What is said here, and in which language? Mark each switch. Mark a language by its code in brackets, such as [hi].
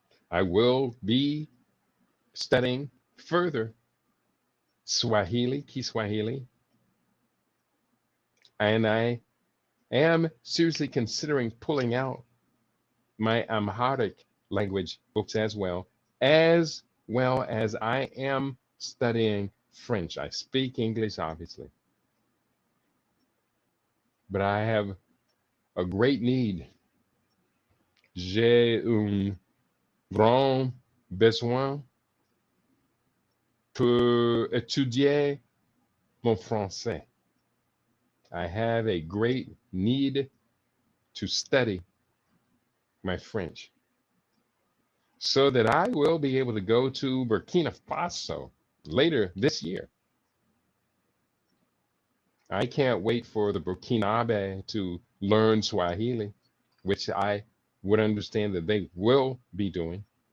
[en] I will be studying further Swahili, Kiswahili, and I am seriously considering pulling out my Amharic language books as well as I am studying French. I speak English, obviously, but I have a great need. [fr] J'ai un grand besoin pour étudier mon français. [en] I have a great need to study my French so that I will be able to go to Burkina Faso later this year. I can't wait for the Burkinabe to learn Swahili, which I would understand that they will be doing.